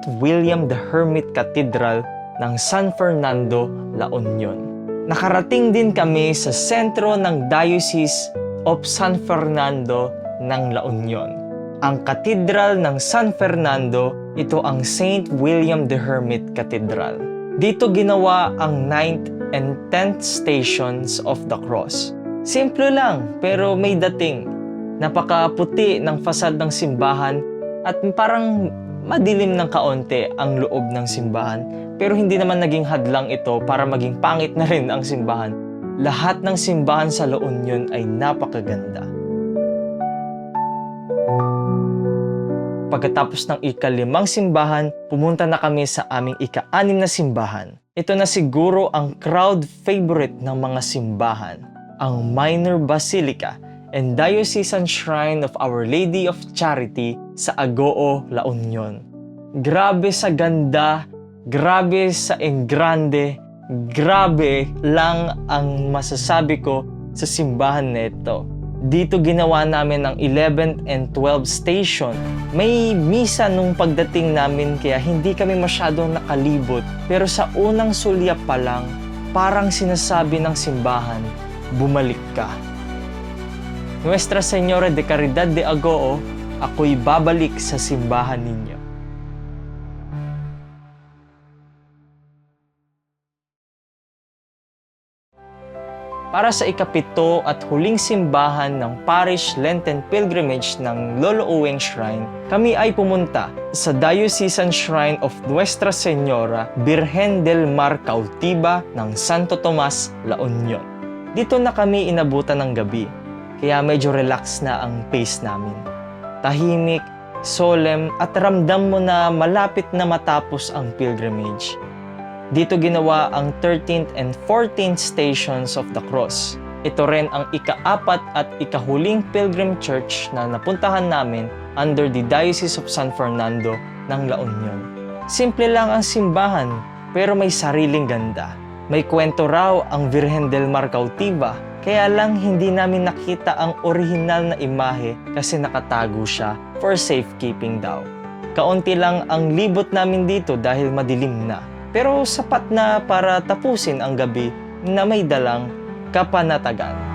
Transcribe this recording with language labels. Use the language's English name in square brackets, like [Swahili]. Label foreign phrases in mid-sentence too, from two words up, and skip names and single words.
[Filipino] William the Hermit Cathedral ng San Fernando, La Union. Nakarating din kami sa sentro ng Diocese of San Fernando ng La Union. Ang Cathedral ng San Fernando, ito ang St. William the Hermit Cathedral. Dito ginawa ang [English] 9th and 10th Stations of the Cross. [Filipino] Simple lang, pero may dating. Napakaputi ng fasad ng simbahan at parang madilim ng kaunti ang loob ng simbahan. Pero hindi naman naging hadlang ito para maging pangit na rin ang simbahan. Lahat ng simbahan sa La Union ay napakaganda. Pagkatapos ng ika-5 simbahan, pumunta na kami sa aming ika-6 na simbahan. Ito na siguro ang [English] crowd favorite [Filipino] ng mga simbahan, ang Minor Basilica and Diocesan Shrine of Our Lady of Charity sa Agoo, La Union. Grabe sa ganda, grabe sa engrande, grabe lang ang masasabi ko sa simbahan na ito. Dito ginawa namin ang [English] 11th and 12th station. [Filipino] May misa nung pagdating namin kaya hindi kami masyadong nakalibot. Pero sa unang sulya pa lang, parang sinasabi ng simbahan, bumalik ka. Nuestra Señora de Caridad de Agoo, ako'y babalik sa simbahan ninyo. Para sa ika-7 at huling simbahan ng Parish Lenten Pilgrimage ng Lolo Uweng Shrine, kami ay pumunta sa Diocesan Shrine of Nuestra Señora Virgen del Mar Cautiba ng Santo Tomas, La Union. Dito na kami inabutan ng gabi, kaya medyo relax na ang pace namin. Tahimik, solemn at ramdam mo na malapit na matapos ang pilgrimage. Dito ginawa ang [English] 13th and 14th Stations of the Cross. [Filipino] Ito rin ang ika-4 at ikahuling [English] pilgrim church [Filipino] na napuntahan namin [English] under the [Filipino] Diocese of San Fernando ng La Union. Simple lang ang simbahan, pero may sariling ganda. May kwento raw ang Virgen del Mar Cautiva, kaya lang hindi namin nakita ang orihinal na imahe kasi nakatago siya [English] for safekeeping [Filipino] daw. Kaunti lang ang libot namin dito dahil madilim na, pero sapat na para tapusin ang gabi na may dalang kapanatagan.